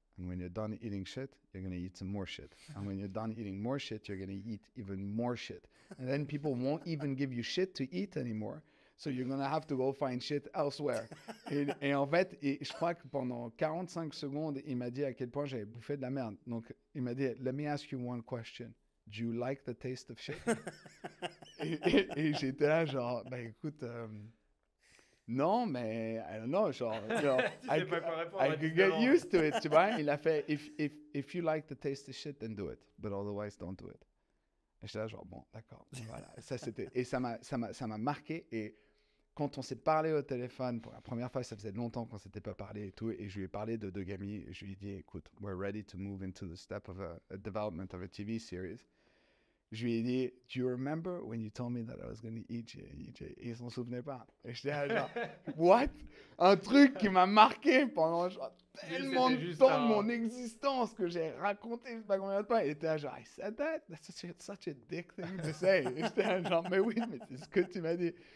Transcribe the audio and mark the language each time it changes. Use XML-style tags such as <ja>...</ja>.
<en>And when you're done eating shit, you're going to eat some more shit. And when you're done eating more shit, you're going to eat even more shit. And then people won't even give you shit to eat anymore. So you're going to have to go find shit elsewhere.</en> <fr>Et en fait, je crois que pendant 45 secondes, il m'a dit à quel point j'avais bouffé de la merde. Donc, il m'a dit,</fr> <en>let me ask you one question. Do you like the taste of shit?</en> <fr>et j'étais là, genre, bah écoute... non, mais</fr> <en>I don't know, genre I could get used to it,</en> <fr>tu vois. Il a fait,</fr> <en>if you like the taste of shit, then do it, but otherwise don't do it.</en> <fr>Et j'étais là, genre, bon, d'accord, voilà. Et ça m'a marqué. Et quand on s'est parlé au téléphone pour la première fois, ça faisait longtemps qu'on s'était pas parlé et tout, et je lui ai parlé de Dogami, et je lui ai dit, écoute,</fr> <en>we're ready to move into the step of a development of a TV series.</en> <fr>Je lui ai dit,</fr> <en>do you remember when you told me that I was going to eat you?</en> <fr>Et il s'en souvenait pas. Et j'étais là, genre,</fr> <en>what?</en> <fr>Un truc qui m'a marqué pendant genre, tellement de temps de mon existence que j'ai raconté, je sais pas combien de fois. Il était là, genre,</fr> <en>I said that? That's such a dick thing to say.</en> <fr>Et j'étais là, genre, mais oui, mais c'est ce que tu m'as dit.</fr>